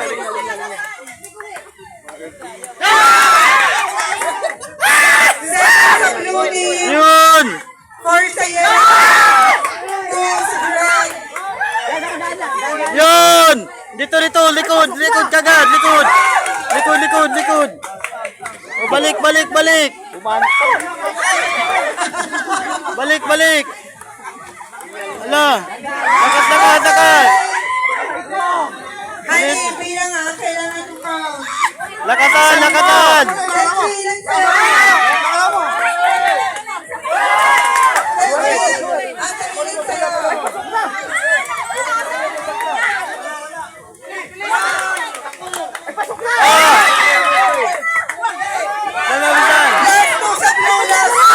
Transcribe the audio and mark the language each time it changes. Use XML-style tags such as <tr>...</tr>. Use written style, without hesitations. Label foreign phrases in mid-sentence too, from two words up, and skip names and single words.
<tl>Set sa blue team. Yun! 4 sa yellow. 2 sa red. Yun! Dito, dito! Likod! Likod kagad! Likod! Likod, likod, likod! O, balik, balik, balik! Balik, balik! Ala! Lakas, lakas, lakas! Honey, bilang ah. Kailangan yung count. Lakasan, lakasan!</tl> <en>Let's see, let's see.</en> <tl>Ang tagilid sa'yo. Lalawisan! Last 2 sa blue. Last</tl>